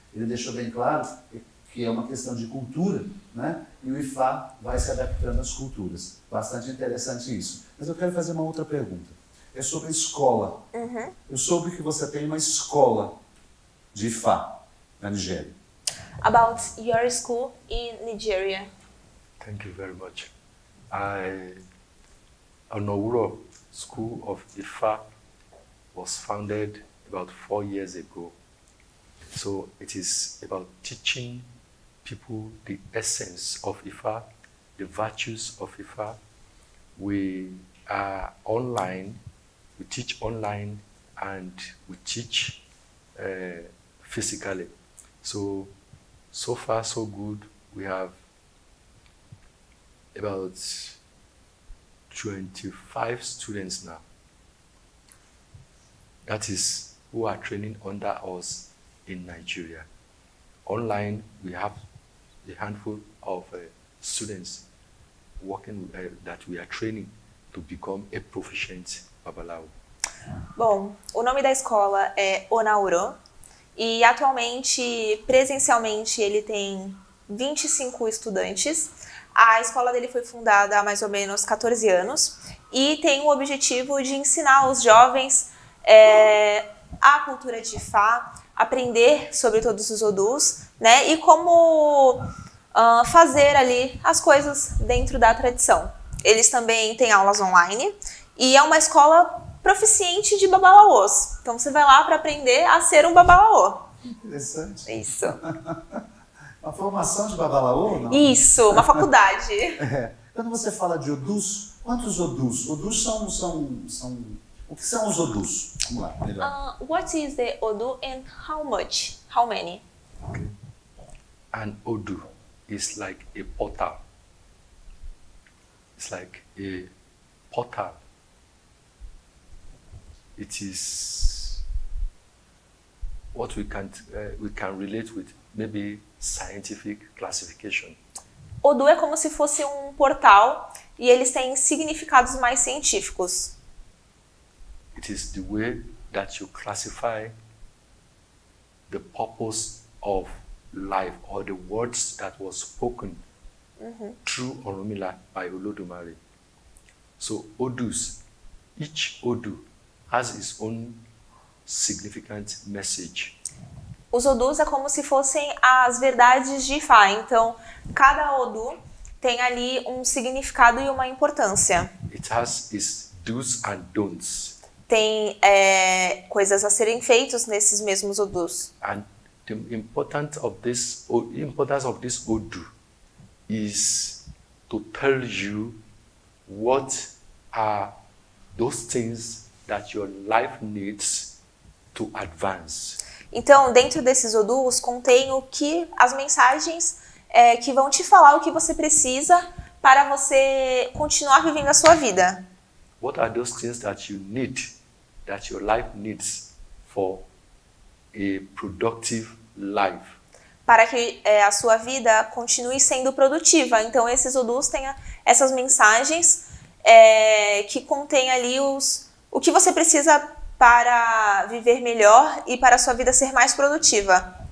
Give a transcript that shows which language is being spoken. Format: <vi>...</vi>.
<pt>Ele deixou bem claro que é uma questão de cultura, né? E o Ifá vai se adaptando às culturas. Bastante interessante isso. Mas eu quero fazer uma outra pergunta. É sobre a escola. Eu soube que você tem uma escola de Ifá na Nigéria.</pt> <en>About your school in Nigeria. Thank you very much. Onowuro School of Ifa was founded about 4 years ago. So it is about teaching people the essence of Ifa, the virtues of Ifa. We are online, we teach online and we teach physically. So far so good. We have about 25 students now. That is who are training under us in Nigeria. Online, we have a handful of students working that we are training to become a proficient Babalawo.</en> <pt>Bom, o nome da escola é Onowuro e atualmente, presencialmente, ele tem 25 estudantes. A escola dele foi fundada há mais ou menos 14 anos e tem o objetivo de ensinar os jovens a cultura de Ifá, aprender sobre todos os odus, né, e como fazer ali as coisas dentro da tradição. Eles também têm aulas online e é uma escola proficiente de babalaôs. Então você vai lá para aprender a ser um babalaô. Interessante. Isso. Uma formação de babalaô, não? Isso, uma faculdade. Quando você fala de odus, quantos odus? Odus são... O que são os odus? Vamos lá, melhor.</pt> <en>What is the odu and how much? How many? Okay. An Odu is like a portal. It's like a portal. It is what we can relate with maybe scientific classification.</en> <pt>Odu é como se fosse um portal e eles têm significados mais científicos.</pt> <en>It is the way that you classify the purpose of life or the words that was spoken through Orunmila by Olodumare. So Odus, each Odu has its own significant message.</en> <pt>Os odus é como se fossem as verdades de Ifá. Então, cada odu tem ali um significado e uma importância.</pt> <en>It has its do's and don'ts.</en> <pt>Tem coisas a serem feitas nesses mesmos odus.</pt> <en>And the importance of this Odu is to tell you what are those things that your life needs to advance.</en> <pt>Então, dentro desses odus, contém as mensagens que vão te falar o que você precisa para você continuar vivendo a sua vida.</pt> <en>what are those things that you need, that your life needs for a productive life?</en> <pt>Para que a sua vida continue sendo produtiva. Então, esses odus têm essas mensagens que contêm ali o que você precisa para viver melhor e para a sua vida ser mais produtiva.</pt>